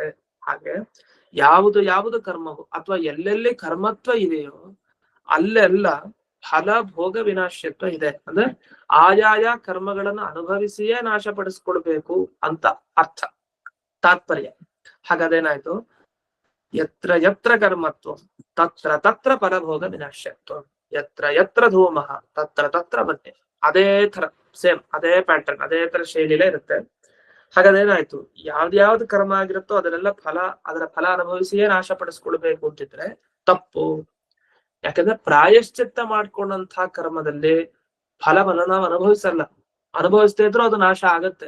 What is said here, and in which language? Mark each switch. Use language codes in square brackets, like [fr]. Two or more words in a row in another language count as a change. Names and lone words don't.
[kn] ಹಾಗೆ ಯಾವುದು ಯಾವುದು ಕರ್ಮವೋ ಅಥವಾ ಎಲ್ಲೆಲ್ಲಿ ಕರ್ಮತ್ವ ಇದೆಯೋ ಅಲ್ಲೆಲ್ಲ ಫಲ ಭೋಗ ವಿನಾಶ್ಯತ್ವ ಇದೆ. ಅಂದ್ರೆ ಆಯಾಯ ಕರ್ಮಗಳನ್ನು ಅನುಭವಿಸಿಯೇ ನಾಶಪಡಿಸ್ಕೊಳ್ಬೇಕು ಅಂತ ಅರ್ಥ, ತಾತ್ಪರ್ಯ. ಹಾಗಾದೇನಾಯ್ತು, [sa] ಯತ್ರ ಯತ್ರ ಕರ್ಮತ್ವ ತತ್ರ ತತ್ರ ಫಲಭೋಗ ವಿನಾಶ್ಯತ್ವ, ಯತ್ರ ಯತ್ರ ಧೂಮ ತತ್ರ ತತ್ರ ಬನ್ನಿ. [kn] ಅದೇ ತರ ಸೇಮ್, ಅದೇ ಪ್ಯಾಟರ್ನ್, ಅದೇ ತರ ಶೈಲಿಲೇ ಇರುತ್ತೆ. ಹಾಗಾದೇನಾಯ್ತು, ಯಾವ್ದ್ಯಾವ್ದು ಕರ್ಮ ಆಗಿರುತ್ತೋ ಅದನ್ನೆಲ್ಲ ಅದರ ಫಲ ಅನುಭವಿಸಿಯೇ ನಾಶಪಡಿಸ್ಕೊಳ್ಬೇಕು ಅಂತಿದ್ರೆ ತಪ್ಪು. ಯಾಕಂದ್ರೆ ಪ್ರಾಯಶ್ಚಿತ್ತ ಮಾಡ್ಕೊಂಡಂತಹ ಕರ್ಮದಲ್ಲಿ ಫಲವನ್ನು ನಾವು ಅನುಭವಿಸ್ತಾ ಇದ್ರೂ ಅದು ನಾಶ ಆಗತ್ತೆ.